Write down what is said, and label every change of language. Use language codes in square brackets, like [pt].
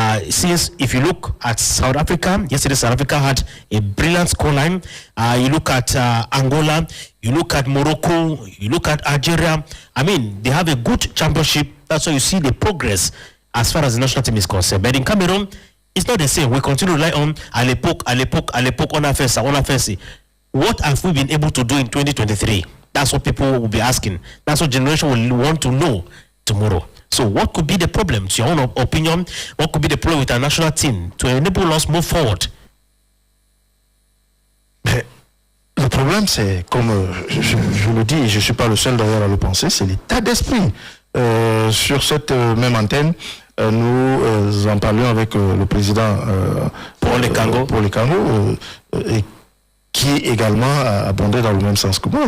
[en] Since if you look at South Africa, yesterday South Africa had a brilliant scoreline. You look at Angola, you look at Morocco, you look at Algeria. I mean, they have a good championship. That's why you see the progress as far as the national team is concerned. But in Cameroon, it's not the same. We continue to rely on [fr] à l'époque, on a fait ça. [en] What have we been able to do in 2023? That's what people will be asking. That's what generation will want to know tomorrow. So what could be the problem, to your own opinion? What could be the problem with our national team to enable us move forward? [fr] Le problème, c'est, comme je le dis, et je ne suis pas le seul d'ailleurs à le penser, c'est l'état d'esprit. Sur cette même antenne, nous en parlions avec le président pour les Cangos, et qui également abondait dans le même sens que moi.